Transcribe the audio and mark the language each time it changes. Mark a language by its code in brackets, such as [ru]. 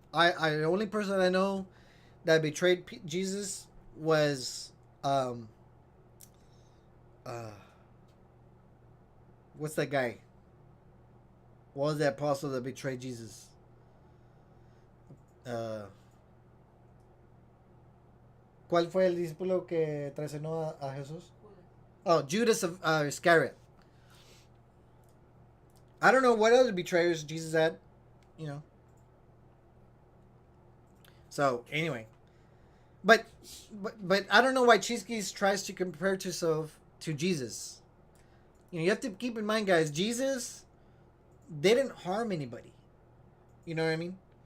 [en] I the only person I know that betrayed Jesus was what's that guy? What was that apostle that betrayed Jesus? [es] ¿Cuál fue el discípulo que traicionó a Jesús? [en] Oh, Judas of Iscariot. I don't know what other betrayers Jesus had, So anyway, but I don't know why Chiskis tries to compare himself to Jesus. You have to keep in mind, guys. Jesus didn't harm anybody. You know what I mean?